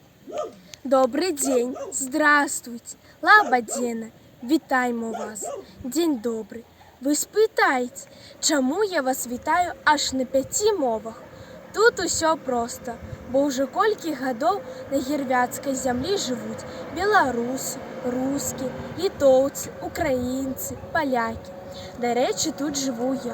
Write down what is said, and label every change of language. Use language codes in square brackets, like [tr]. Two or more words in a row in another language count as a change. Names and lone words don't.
[ru] Добрый день, здравствуйте, лабадзена, [uk] вітаємо вас. [ru] День добрый. [be] Вы спытаеце, чаму я вас вітаю аж на 5 мовах? Тут усё проста, бо ўжо колькі гадоў на гірвяцкай зямлі жывуць беларусы, рускі, літоўцы, украінцы, палякі. Дарэчы, тут жыву я.